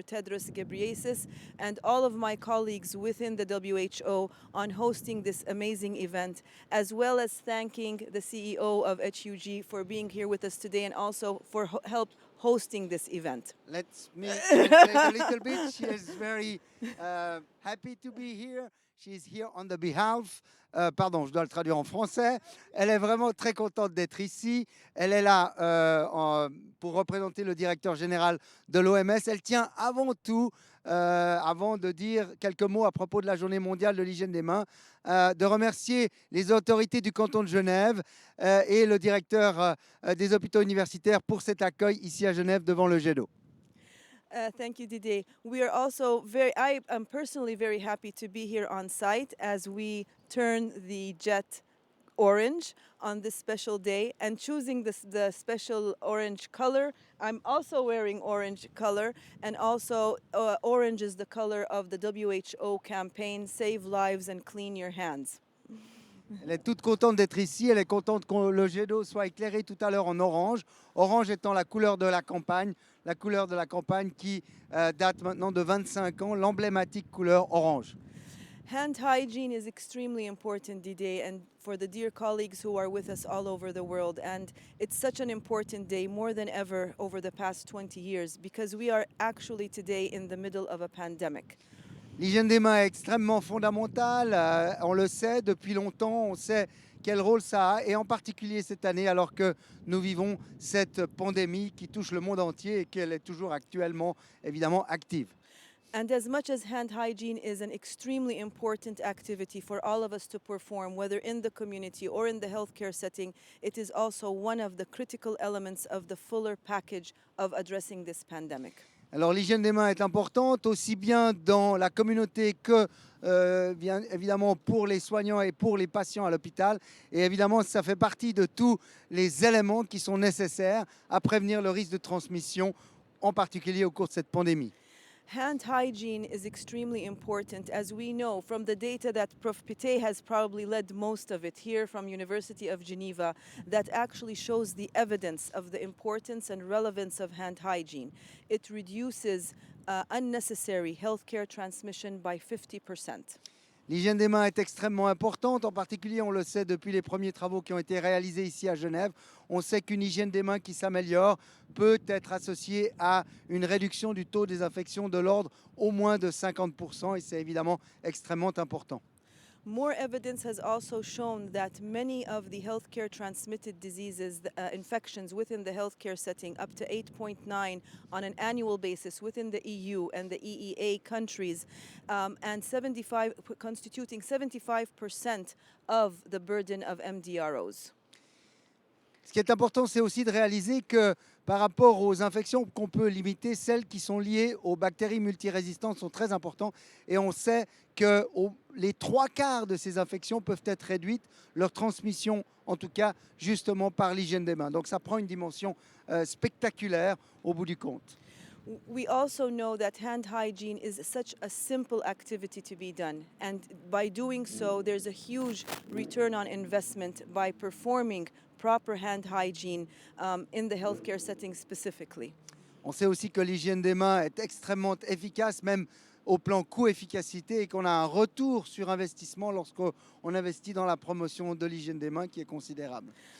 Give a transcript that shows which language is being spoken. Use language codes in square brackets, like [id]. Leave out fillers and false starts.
[en] Tedros Ghebreyesus, and all of my colleagues within the WHO on hosting this amazing event, as well as thanking the CEO of HUG for being here with us today and also for help hosting this event. Let me translate a little bit. She is very happy to be here. She's here on the behalf. [fr] Pardon, je dois le traduire en français. Elle est vraiment très contente d'être ici. Elle est là pour représenter le directeur général de l'OMS. Elle tient avant tout, avant de dire quelques mots à propos de la journée mondiale de l'hygiène des mains, de remercier les autorités du canton de Genève et le directeur des hôpitaux universitaires pour cet accueil ici à Genève devant le jet d'eau. [en] Thank you, Didier. We are also I am personally very happy to be here on site as we turn the jet orange on this special day, and choosing the special orange color. I'm also wearing orange color, and also orange is the color of the WHO campaign, Save Lives and Clean Your Hands. [fr] Elle est toute contente d'être ici. Elle est contente que le jet d'eau soit éclairé tout à l'heure en orange. Orange étant la couleur de la campagne qui date maintenant de 25 ans, l'emblématique couleur orange. [en] Hand hygiene is extremely important, Didier, and for the dear colleagues who are with us all over the world. And it's such an important day, more than ever over the past 20 years, because we are actually today in the middle of a pandemic. [fr] L'hygiène des mains est extrêmement fondamentale, on le sait depuis longtemps, on sait quel rôle ça a, et en particulier cette année alors que nous vivons cette pandémie qui touche le monde entier et qu'elle est toujours actuellement évidemment active. [en] And as much as hand hygiene is an extremely important activity for all of us to perform, whether in the community or in the healthcare setting, it is also one of the critical elements of the fuller package of addressing this pandemic. [fr] Alors l'hygiène des mains est importante aussi bien dans la communauté que bien évidemment pour les soignants et pour les patients à l'hôpital. Et évidemment, ça fait partie de tous les éléments qui sont nécessaires à prévenir le risque de transmission, en particulier au cours de cette pandémie. [en] Hand hygiene is extremely important, as we know from the data that Prof. Pittet has probably led most of it here from University of Geneva, that actually shows the evidence of the importance and relevance of hand hygiene. It reduces unnecessary healthcare transmission by 50%. [fr] L'hygiène des mains est extrêmement importante, en particulier on le sait depuis les premiers travaux qui ont été réalisés ici à Genève. On sait qu'une hygiène des mains qui s'améliore peut être associée à une réduction du taux des infections de l'ordre au moins de 50%, et c'est évidemment extrêmement important. [en] More evidence has also shown that many of the healthcare transmitted diseases, infections within the healthcare setting, up to 8.9 on an annual basis within the EU and the EEA countries, and 75 constituting 75% of the burden of MDROs. [fr] Ce qui est important, c'est aussi de réaliser que par rapport aux infections qu'on peut limiter, celles qui sont liées aux bactéries multirésistantes sont très importantes. Et on sait que les 3/4 de ces infections peuvent être réduites, leur transmission en tout cas, justement par l'hygiène des mains. Donc ça prend une dimension spectaculaire au bout du compte. [en] We also know that hand hygiene is such a simple activity to be done. And by doing so, there's a huge return on investment by performing proper hand hygiene in the healthcare setting specifically. [fr] On sait aussi que l'hygiène des mains est extrêmement efficace, même au plan coût-efficacité, et qu'on a un retour sur investissement lorsqu'on investit dans la promotion de l'hygiène des mains qui est considérable.